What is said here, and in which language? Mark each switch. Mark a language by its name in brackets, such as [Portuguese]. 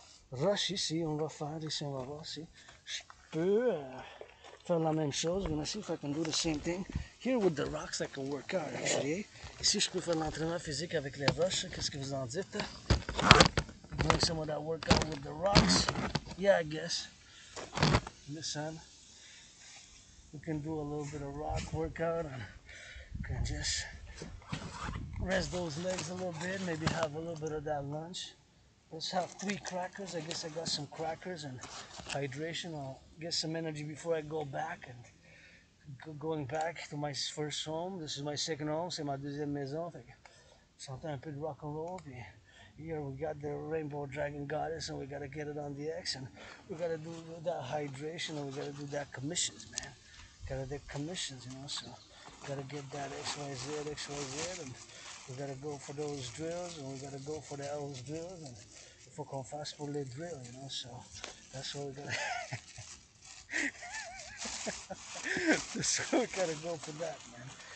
[French] Rush ici, on va faire ici, on va voir si je peux faire la même chose. [English] We're gonna see if I can do the same thing. Here with the rocks, I can work out actually. [French] Ici, je peux faire l'entraînement physique avec les roches. Qu'est-ce que vous en dites? [English] Doing some of that workout with the rocks. Yeah, I guess. Listen, we can do a little bit of rock workout and can just rest those legs a little bit, maybe have a little bit of that lunch. Let's have 3 crackers. I guess I got some crackers and hydration. I'll get some energy before I go back. And going back to my first home. This is my second home. [French] C'est ma deuxième maison. Fait que j'entends un peu de rock-and-roll. [English] Puis here we got the Rainbow Dragon Goddess, and we gotta get it on the X, and we gotta do that hydration, and we gotta do that commissions, man. Gotta do commissions, you know, so gotta get that XYZ, and we gotta go for those drills, and we gotta go for those drills, and [French] il faut qu'on fasse pour les drills, [English] you know, so that's what we gotta that's what we gotta go for that, man.